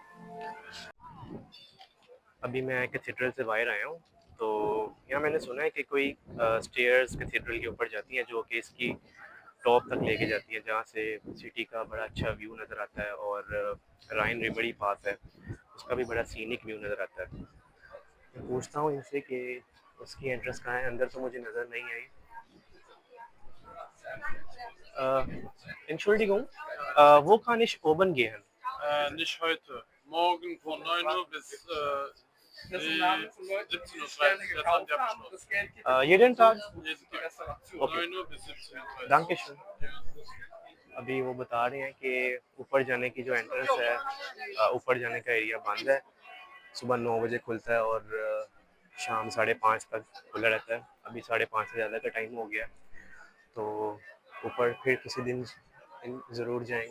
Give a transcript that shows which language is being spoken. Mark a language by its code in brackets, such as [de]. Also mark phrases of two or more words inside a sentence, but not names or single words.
[hi] अभी मैं कैथेड्रल से बाहर आया हूँ, तो यहाँ मैंने सुना है कि कोई [en] stairs cathedral [hi] के ऊपर जाती हैं जो कि इसकी टॉप तक लेके जाती है, जहाँ से सिटी का बड़ा अच्छा व्यू नज़र आता है। और राइन रिवर ही पास है, उसका भी बड़ा [en] scenic view [hi] नज़र आता है। मैं पूछता हूँ इनसे कि उसकी एंट्रेंस कहाँ है। अंदर तो मुझे नज़र नहीं आई। [de] Entschuldigung, wo kann ich oben gehen? Nicht heute. Morgen von 9 Uhr bis 17:30 Uhr. Jetzt haben die abgeschlossen. Jeden Tag? Okay. 9 Uhr bis 17:30 Uhr. Dankeschön. [hi] अभी वो बता रहे हैं कि ऊपर जाने की जो एंट्रेंस है, ऊपर जाने का एरिया बंद है। सुबह 9 बजे खुलता है और शाम 5:30 तक खुला रहता है। अभी 5:30 से ज़्यादा का टाइम हो गया, तो ऊपर फिर किसी दिन ज़रूर जाएंगे।